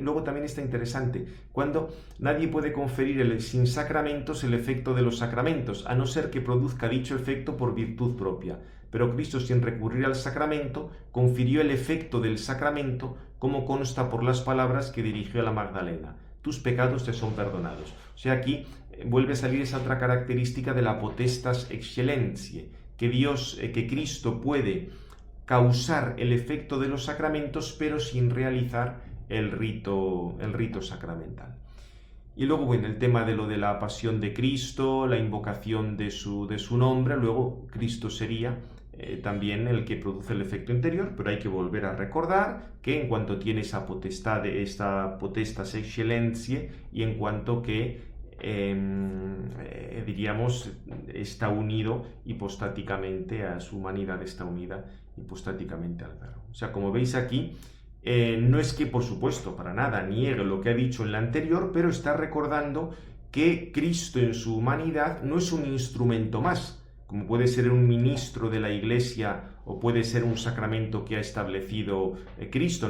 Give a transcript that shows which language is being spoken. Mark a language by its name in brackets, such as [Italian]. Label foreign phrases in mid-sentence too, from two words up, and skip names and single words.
[Spanish] Luego también está interesante, cuando nadie puede conferir sin sacramentos el efecto de los sacramentos, a no ser que produzca dicho efecto por virtud propia. Pero Cristo, sin recurrir al sacramento, confirió el efecto del sacramento, como consta por las palabras que dirigió a la Magdalena: tus pecados te son perdonados. O sea, aquí vuelve a salir esa otra característica de la [Latin] potestas excellentiae, [Spanish] que Cristo puede causar el efecto de los sacramentos, pero sin realizar el rito sacramental. Y luego, bueno, el tema de lo de la pasión de Cristo, la invocación de su nombre. Luego Cristo sería también el que produce el efecto interior, pero hay que volver a recordar que en cuanto tiene esta [Latin] potestas excellentiae, [Spanish] y en cuanto que diríamos, está unido hipostáticamente a su humanidad, está unida hipostáticamente al Verbo. O sea, como veis aquí, no es que, por supuesto, para nada niegue lo que ha dicho en la anterior, pero está recordando que Cristo en su humanidad no es un instrumento más, como puede ser un ministro de la Iglesia o puede ser un sacramento que ha establecido Cristo.